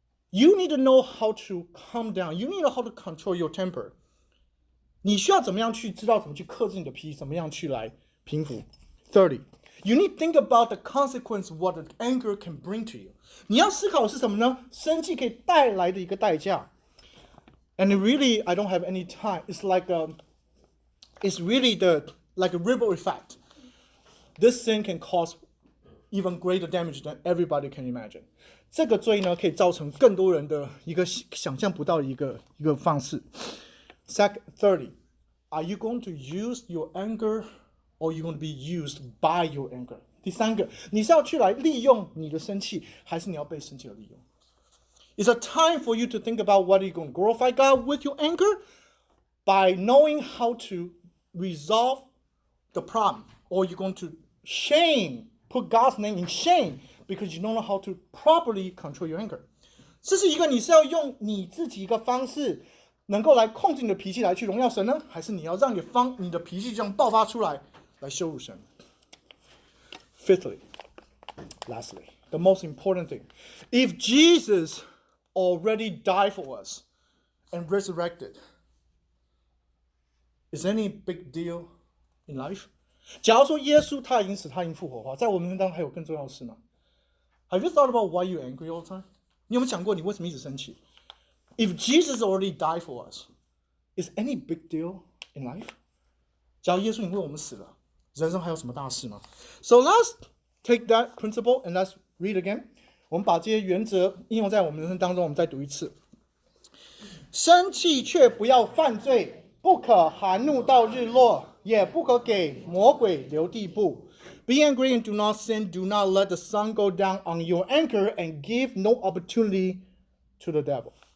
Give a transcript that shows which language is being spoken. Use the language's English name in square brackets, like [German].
[English] You need to know how to calm down. You need to know how to control your temper. [Chinese] 你需要怎么样去知道怎么去克制你的脾气，怎么样去来平复。 [English] 30. You need to think about the consequence of what the anger can bring to you. [Chinese] 你要思考的是什么呢？生气可以带来的一个代价。 [English] And really, I don't have any time. It's like it's really like a ripple effect. This sin can cause even greater damage than everybody can imagine. [Chinese] 这个罪呢，可以造成更多人的一个想象不到的一个方式。 [English] 30. Are you going to use your anger, or are you going to be used by your anger? [Chinese] 第三个，你是要去来利用你的生气，还是你要被生气而利用？ [English] It's a time for you to think about whether you're going to glorify God with your anger by knowing how to resolve the problem, or you're going to put God's name in shame because you don't know how to properly control your anger. [Chinese] 这是一个你是要用你自己一个方式能够来控制你的脾气来去荣耀神呢，还是你要让你的脾气这样爆发出来来羞辱神？ [English] Fifthly, lastly, the most important thing, if Jesus already died for us and resurrected, is any big deal in life? [Chinese] 假如说耶稣他已经死，他已经复活的话，在我们当中还有更重要的事吗？ [English] Have you thought about why you're angry all the time? [Chinese] 你有没有想过你为什么一直生气？ [English] If Jesus already died for us, is any big deal in life? [Chinese] 假如耶稣已经为我们死了，人生还有什么大事吗？ [English] So let's take that principle and let's read again. [Chinese] 我们把这些原则应用在我们人生当中，我们再读一次。生气却不要犯罪，不可含怒到日落，也不可给魔鬼留地步。 [English] Be angry and do not sin. Do not let the sun go down on your anger and give no opportunity to the devil.